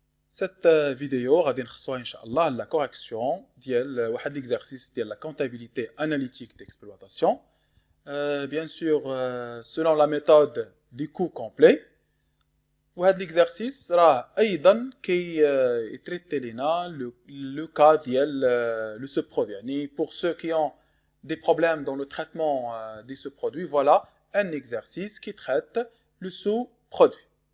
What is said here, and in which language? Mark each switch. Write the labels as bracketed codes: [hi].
[fr] Cette vidéo [ar] غادي نخصوها ان شاء الله [fr] la correction [ar] ديال واحد [fr] l'exercice [ar] ديال [fr] la comptabilité analytique d'exploitation. Bien sûr selon la méthode du coût complet. [ar] وهذا l'exercice راه ايضا كي يتريتي لنا [fr] le cas [ar] ديال [fr] le sous-produit. يعني pour ceux qui ont des problèmes dans le traitement de ce produit, voilà un exercice qui traite le sous-produit.